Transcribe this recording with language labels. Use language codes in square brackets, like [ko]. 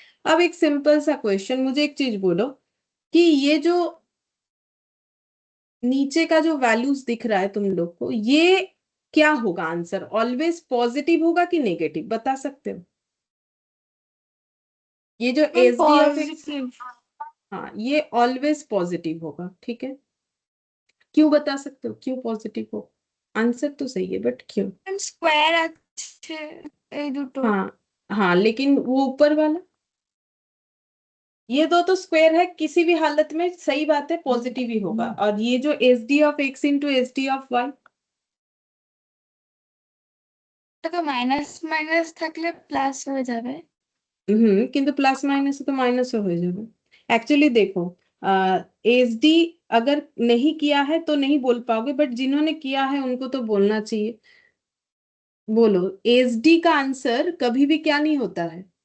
[hi] अब एक सिंपल सा क्वेश्चन, मुझे एक चीज बोलो कि ये जो नीचे का जो वैल्यूज दिख रहा है तुम लोग को, ये क्या होगा आंसर, ऑलवेज पॉजिटिव होगा कि नेगेटिव, बता सकते हो। ये जो [en] Ma'am, [hi] S D of x, [en] positive. [hi] हाँ, ये ऑलवेज पॉजिटिव होगा, ठीक है। क्यों, बता सकते हो क्यों पॉजिटिव हो, आंसर तो सही है बट क्यों। [en] Ma'am, square [bn] আছে এই দুটো। [hi] हाँ हाँ, लेकिन वो ऊपर वाला, ये दो तो स्क्वायर है, किसी भी हालत में सही बात है, पॉजिटिव ही होगा। और ये जो S D of x into S D of Y, [bn] টাকা মাইনাস মাইনাস থাকলে প্লাস হয়ে যাবে। কিন্তু প্লাস মাইনাস [hi] तो माइनस हो जाएगा। एक्चुअली देखो, एस डी अगर नहीं किया है तो नहीं बोल पाओगे, बट जिन्होंने किया है उनको तो बोलना चाहिए। बोलो, एस डी का आंसर कभी भी क्या नहीं होता है,